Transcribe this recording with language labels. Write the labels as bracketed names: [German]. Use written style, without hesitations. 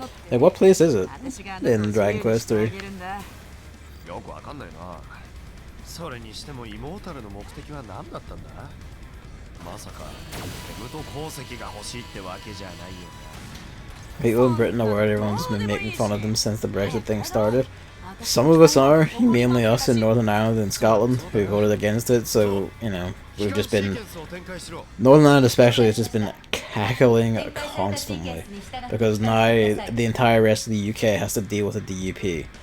[English] Hey, what place is it in Dragon Quest 3? [Japanese] よくわかんないな。それにしてもイモータルの目的は何だったんだ？まさか無と鉱石が欲しいってわけじゃないよな。 [English] People in Britain are worried everyone's been making fun of them since the Brexit thing started. Some of us are, mainly us in Northern Ireland and Scotland, who voted against it, so, you know, we've just been... Northern Ireland especially has just been cackling constantly, because now the entire rest of the UK has to deal with a DUP.